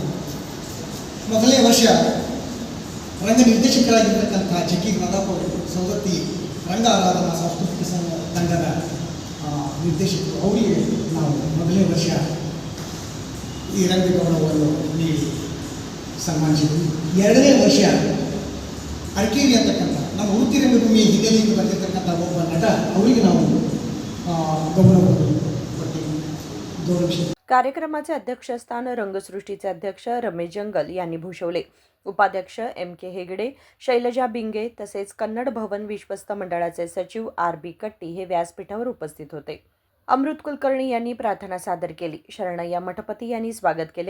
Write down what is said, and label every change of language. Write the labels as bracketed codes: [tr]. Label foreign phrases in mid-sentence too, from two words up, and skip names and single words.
[kn] ಮೊದಲನೇ ವರ್ಷ ರಂಗ ನಿರ್ದೇಶಕರಾಗಿರ್ತಕ್ಕಂಥ ಜಕ್ಕಿ ಪ್ರತಾಪ್ ಅವರು ಸವದತ್ತಿ ರಂಗ ಆರಾಧನಾ ಸಾಂಸ್ಕೃತಿಕ ತಂಡದ ನಿರ್ದೇಶಕರು, ಅವರಿಗೆ ನಾವು ಮೊದಲನೇ ವರ್ಷ ಈ ರಂಗ ಗೌರವವನ್ನು ನೀಡಿ ಸನ್ಮಾನಿಸಿದ್ವಿ. 2ನೇ ವರ್ಷ ಅರಕೇರಿ ಅಂತಕ್ಕಂಥ ನಮ್ಮ ವೃತ್ತಿ ರಂಗಭೂಮಿ ಹಿನ್ನೆಲೆಯಿಂದ ಬಂದಿರತಕ್ಕಂಥ ಒಬ್ಬ ನಟ, ಅವರಿಗೆ ನಾವು ಗೌರವವನ್ನು ಕೊಟ್ಟಿವಿ, ಗೌರವಿಸಿದ್ವಿ. [mr] कार्यक्रमाचे अध्यक्षस्थान रंगसृष्टीचे अध्यक्ष रमेश जंगल यांनी भूषवले. उपाध्यक्ष MK हेगडे, शैलजा बिंगे तसेच कन्नड भवन विश्वस्त मंडळाचे सचिव RB कट्टी हे व्यासपीठावर उपस्थित होते. अमृत कुलकर्णी यांनी प्रार्थना सादर केली. शरणय्या मठपती यांनी स्वागत केले.